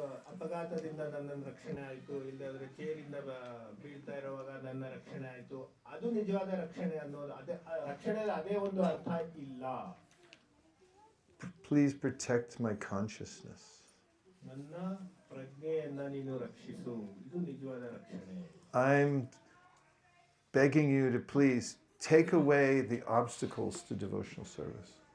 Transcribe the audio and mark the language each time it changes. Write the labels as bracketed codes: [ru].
[kn] ಅಪಘಾತದಿಂದ ನನ್ನ ರಕ್ಷಣೆ ಆಯಿತು, ಇಲ್ಲದ್ರೆ ಚೇರಿಂದ ಬೀಳ್ತಾ ಇರುವಾಗ ನನ್ನ ರಕ್ಷಣೆ ಆಯಿತು, ಅದು ನಿಜವಾದ ರಕ್ಷಣೆ ಅನ್ನೋದು. ಅದೇ ರಕ್ಷಣೆಯಲ್ಲಿ ಅದೇ ಒಂದು ಅರ್ಥ ಇಲ್ಲ. [en] Please protect my consciousness. [kn] ನನ್ನ ಪ್ರಜ್ಞೆಯನ್ನ ನೀನು ರಕ್ಷಿಸು, ಇದು ನಿಜವಾದ ರಕ್ಷಣೆ. [en] I'm begging you to please take away the obstacles to devotional service.